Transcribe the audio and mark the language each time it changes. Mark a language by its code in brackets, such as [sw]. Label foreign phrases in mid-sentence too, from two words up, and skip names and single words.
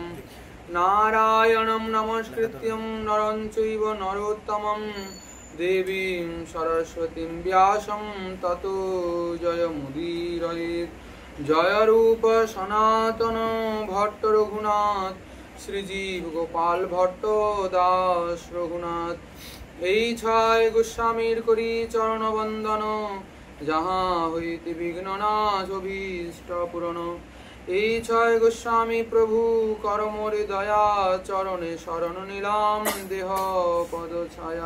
[sa] नारायणं नमस्कृत्यं नरं चैव नरोत्तमं देवीं सरस्वतीं व्यासं ततो जयमुदीरयेत्। जय रूप सनातन भट्ट रघुनाथ श्रीजीव गोपाल भट्ट दास रघुनाथ। [bn] এই ছয় গোস্বামীর করি চরণ বন্দন যাহা হইতে বিঘ্ন নাশ অভীষ্ট পূরণ। এই ছয় গোস্বামী প্রভু করমরে দয়া চরণে শরণ নিলাম দেহ পদ ছায়া।